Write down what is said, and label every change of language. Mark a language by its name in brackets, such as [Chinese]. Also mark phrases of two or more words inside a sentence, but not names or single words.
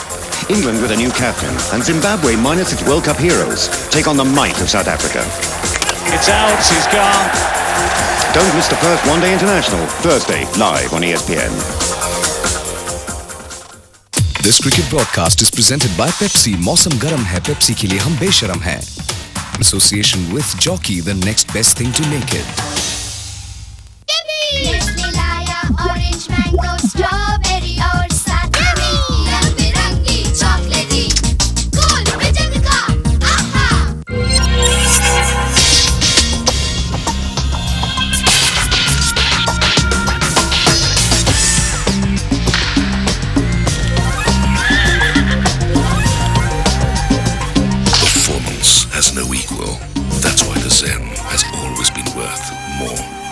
[English] England with a new captain and Zimbabwe minus its World Cup heroes take on the might of South Africa. It's out. He's gone. Don't miss the first one-day international, Thursday, live on ESPN. This cricket broadcast is presented by Pepsi. [Hindi] मौसम गरम है, Pepsi के लिए हम बेशरम हैं. [English] In association with Jockey, the next best thing to naked. [Hindi] Nestle लाया [English] orange mango strawberry [Hindi] और साथ में रंग-बिरंगी चॉकलेटी [English] cool vision [Hindi] का आहा। [English] Performance has no equal. That's why the Zen has always been worth more.